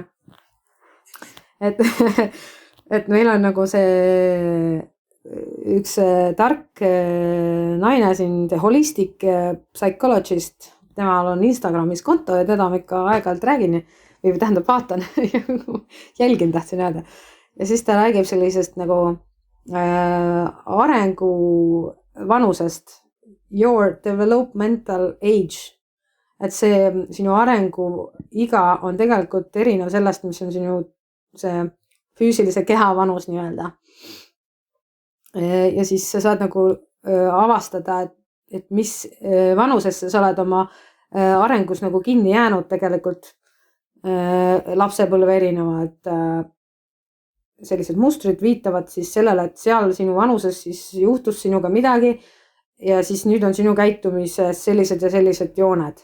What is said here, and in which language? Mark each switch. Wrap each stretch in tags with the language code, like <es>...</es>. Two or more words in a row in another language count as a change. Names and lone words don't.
<et>Et meil on nagu see üks tark naine siin, The Holistic Psychologist, temal on Instagramis konto ja teda ma ikka aeg-ajalt räägin või tähendab vaatan, jälgin tahtsin öelda. Ja siis ta räägib sellisest nagu arengu vanusest,</et> <en>your developmental age.</en> <et>Et see sinu arengu iga on tegelikult erinev sellest, mis on sinu see füüsilise keha vanus nii-öelda. Ja siis sa saad nagu avastada, et mis vanusesse sa oled oma arengus nagu kinni jäänud tegelikult lapsepõlve erinevad sellised mustrid viitavad siis sellele, et seal sinu vanuses siis juhtus sinuga midagi ja siis nüüd on sinu käitumises sellised ja sellised jooned.</et>